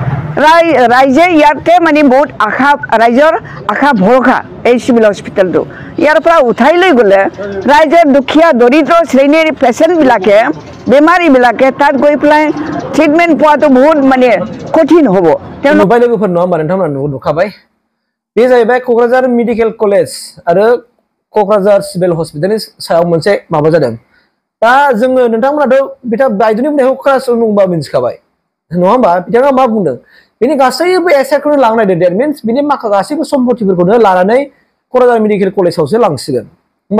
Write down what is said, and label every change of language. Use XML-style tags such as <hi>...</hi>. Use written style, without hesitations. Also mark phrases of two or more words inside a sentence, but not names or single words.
<as>ৰাইজে ইয়াতে মানে বহুত ৰাইজৰ আশা ভৰসা এই চিভিল হস্পিটালটো ইয়াৰ পৰা উঠাই লৈ গ'লে ৰাইজৰ দুখীয়া দৰিদ্ৰ শ্ৰেণীৰ পেচেণ্টবিলাকে বেমাৰীবিলাকে তাত গৈ পেলাই ট্ৰিটমেণ্ট পোৱাটো বহুত মানে কঠিন হ'ব</as> <brx>नुबाय लोगोफोर नङा होमबा नोंथांमोना नुखाबाय बे जाहैबाय क'क्राझार मेडिकेल कलेज आरो क'क्राझार सिभिल हस्पिटालनि सायाव मोनसे माबा जादों दा जोङो नोंथांमोनाथ' बिथां बायद'नि बुंनायखौ खोनासंबा मिन्थिखाबाय नङा होमबा बिथाङा मा बुंदों बिनि गासैबो एसेटखौनो लांनो नागिरदों</brx> <en>that means</en> <brx>बिनि माखासे गासैबो सम्पथिफोरखौनो लानानै क'क्राझार मेडिकेल कलेजावसो लांसिगोन होमबा</brx>